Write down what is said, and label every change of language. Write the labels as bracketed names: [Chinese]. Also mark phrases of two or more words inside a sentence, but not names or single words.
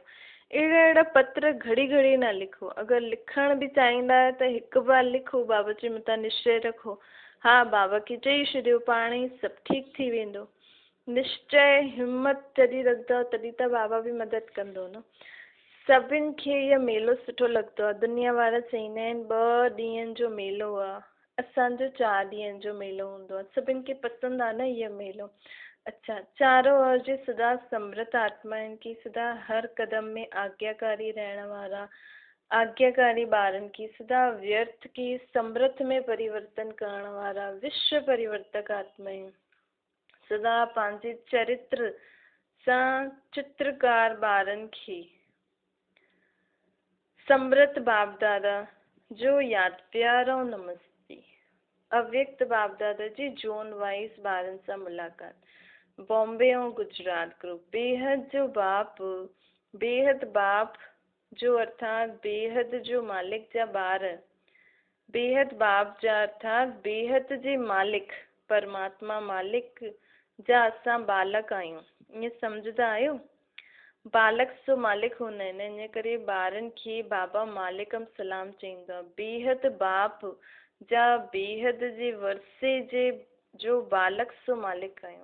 [Sindhi] अहिड़ा पत्र घड़ी घड़ी न लिखो। अगरि लिखण बि चाहींदा आहियो त हिकु बार लिखो, बाबा जे मथां निश्चय रखो, हा बाबा खे चई छॾियो, पाण ई सभु ठीकु थी वेंदो। निश्चय हिम्मत जॾहिं रखंदव तॾहिं त बाबा बि मदद कंदो न। सभिनि खे इहो मेलो सुठो लॻंदो आहे। दुनिया वारा चवंदा आहिनि 2 ॾींहंनि जो मेलो आहे, असांजो 4 ॾींहंनि जो मेलो हूंदो आहे। सभिनि खे पसंदि आहे न इहो मेलो। अच्छा, चारों ओर जे सदा समृत आत्मा आहिनि कि सदा हर कदम में आज्ञाकारी रहण वारा, आज्ञाकारी ॿारनि की सदा व्यर्थ की समृद्ध में परिवर्तन करण वारा विश्व परिवर्तक आत्मा आहिनि। सदा पंहिंजे चरित्र सां चित्रकार ॿारनि खे समृद्ध बाप दादा जो यादि प्यारो नमस्ते। अव्यक्त बाप दादा जी जोन वाइस ॿारनि सां मुलाक़ात। बॉम्बे ऐं गुजरात ग्रुप। बेहद बाप जो अर्थात बेहद जो मालिक जा ॿार, बेहद बाप जा अर्थात बेहद जे मालिक परमात्मा मालिक जा असां बालक आहियूं। ईअं सम्झंदा आहियो? बालक सो मालिक हूंदा आहिनि, इन करे ॿारनि खे बाबा मालिकम सलाम चईंदो आहे। बेहद बाप जा बेहद जे वर्से जे जो बालक सो मालिक आहियूं।